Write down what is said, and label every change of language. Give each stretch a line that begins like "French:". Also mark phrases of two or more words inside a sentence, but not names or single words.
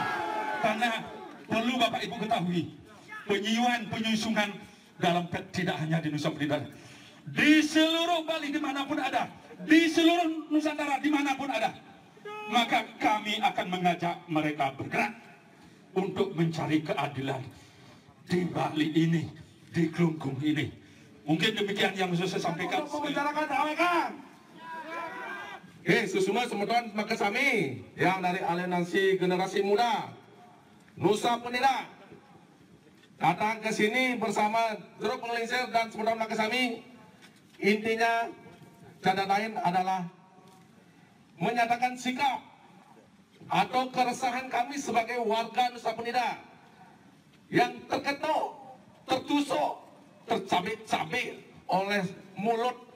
Indonesian: Karena perlu Bapak Ibu ketahui, penyusungan dalam PET tidak hanya di Nusa Penida, di seluruh Bali dimanapun ada, di seluruh Nusantara dimanapun ada. Maka kami akan mengajak mereka bergerak untuk mencari keadilan di Bali ini, di Kelungkung ini. Mungkin demikian yang bisa saya sampaikan. Untuk membicarakan AWK.
Balinese: Susuma semeton Makasami
Indonesian: yang dari aliansi generasi muda Nusa Penida datang ke sini bersama Jeruk Penglingsir dan
Balinese: semeton Makasami.
Indonesian: Intinya cara lain adalah menyatakan sikap atau keresahan kami sebagai warga Nusa Penida yang terketuk, tertusuk, tercabik-cabik oleh mulut